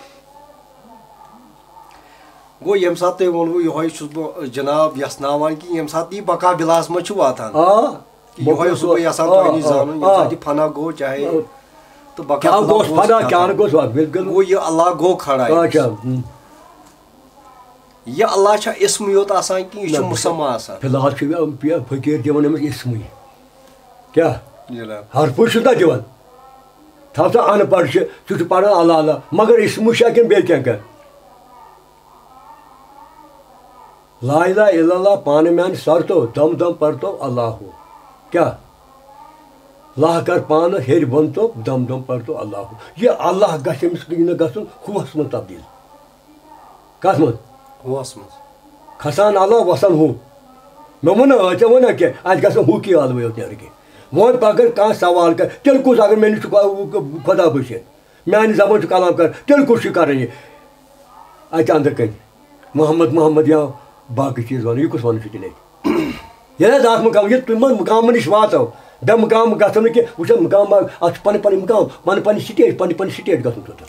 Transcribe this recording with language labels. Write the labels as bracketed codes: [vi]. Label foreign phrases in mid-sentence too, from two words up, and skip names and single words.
[ks] گوٚو ییٚمہِ ساتہٕ تۄہہِ ووٚنوٕ یِہوے چھُس بہٕ جِناب یژھناوان کہِ ییٚمہِ ساتہٕ یہِ بقا بِلاہَس منٛز چھُ واتان یِہوے اوسُس بہٕ یژھان تۄہہِ نِش زانُن ییٚمہِ ساتہٕ یہِ فنا گوٚو چاہے تہٕ بقا گوٚو یہِ اللہ گوٚو کھڑا یہِ اللہ چھا اِسمٕے یوت آسان کِنہٕ یہِ چھُ مُسمہ آسان فِلحال چھُ فقیٖر دِوان أمِس اِسمٕے کیٛاہ ہرپُر چھُس نہ دِوان تھاو سا اَن پَڑھ چھِ سُہ چھُ پَران اللہ اللہ مگر اِسمٕے چھا کِنہٕ بیٚیہِ کینٛہہ کَرِ [ar] لا الہ الا اللہ [ks] پانہٕ میٛانہِ سر تو دم دم پر تو اللہ کیٛاہ لا کر پانہٕ ہیٚرِ بۄن تو دم دم پر تو اللہ یہِ اللہ گژھِ أمِس نہٕ گژھُن ہوٗہَس منٛز تبدیٖل کَتھ منٛز ہوٗہَس منٛز کھسان اللہ وَسان ہُہ مےٚ ووٚن نہ ژےٚ ووٚن نہ کینٛہہ اَتہِ گژھن ہُہ کی ٲلوٕے یوت نیرٕ کینٛہہ وۄنۍ اگر کانٛہہ سوال کَرِ تیٚلہِ کُس اگر مےٚ نِش چھُ خۄدا بٔچھِتھ میٛانہِ زبٲنۍ چھُ کلام کَران تیٚلہِ کُس چھُ کَران یہِ اَتہِ اَنٛدٕ کَنہِ محمد یا باقٕے چیٖز وَنُن یہِ کُس وَنُن چھُ تیٚلہِ اَتہِ ییٚلہِ حظ اَتھ مُقام ییٚلہِ تِمن مُقامن نِش واتو بے مُقام گژھو نہٕ کینٛہہ وٕچھ حظ مُقام اَتھ چھِ پَنٕنۍ پَنٕنۍ مُقام پَنٕنۍ سِٹیٹ پَنٕنۍ سِٹیٹ گژھُن توٚتَن